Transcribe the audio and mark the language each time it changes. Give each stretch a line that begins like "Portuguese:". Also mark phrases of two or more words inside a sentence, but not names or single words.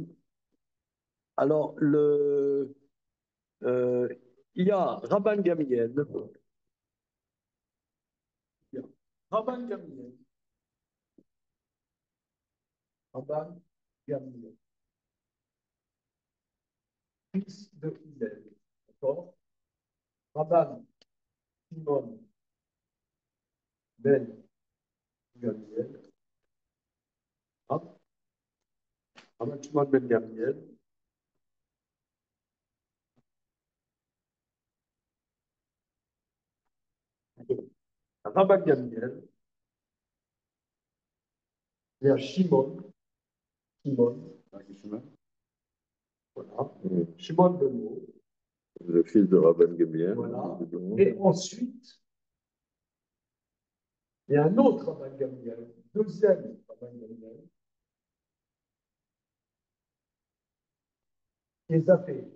French: Alors, euh, il y a Rabban Gamliel. Il y a Rabban Gamliel. Rabban Gamliel, fils de Hillel. D'accord? Rabban Shimon ben Gamliel. Ah, Rabban Shimon ben Gamliel. Rabban Gamliel. Il y a Shimon, voilà. Shimon ben Le fils de Rabban Gamliel. voilà. Et ensuite, il y a un autre Rabban Gamliel, deuxième Rabban Gamliel, qui les a fait.